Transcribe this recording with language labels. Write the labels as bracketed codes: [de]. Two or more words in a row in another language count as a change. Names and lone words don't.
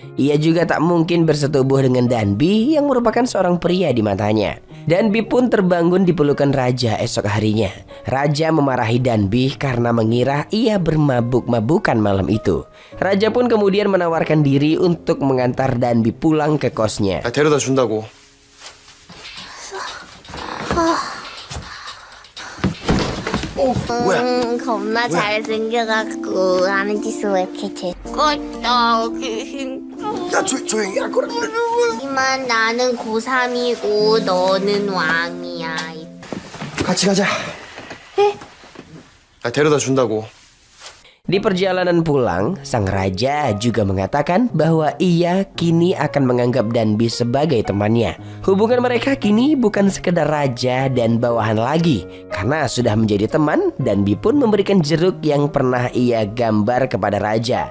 [id] Ia juga tak mungkin bersetubuh dengan Danby yang merupakan seorang pria di matanya. Danby pun terbangun di pelukan Raja esok harinya. Raja memarahi Danby karena mengira ia bermabuk-mabukan malam itu. Raja pun kemudian menawarkan diri untuk mengantar Danby pulang ke kosnya. [ko] 데려다 준다고. 뭐야? 겁나 잘생겨갖고 하는 짓은 왜 이렇게 재밌겠다. 야, 조용히 할 거라. 하지만 나는 고3이고 너는 왕이야. 같이 가자. 데려다 준다고. [id] Di perjalanan pulang, sang raja juga mengatakan bahwa ia kini akan menganggap Danby sebagai temannya. Hubungan mereka kini bukan sekedar raja dan bawahan lagi. Karena sudah menjadi teman, Danby pun memberikan jeruk yang pernah ia gambar kepada raja.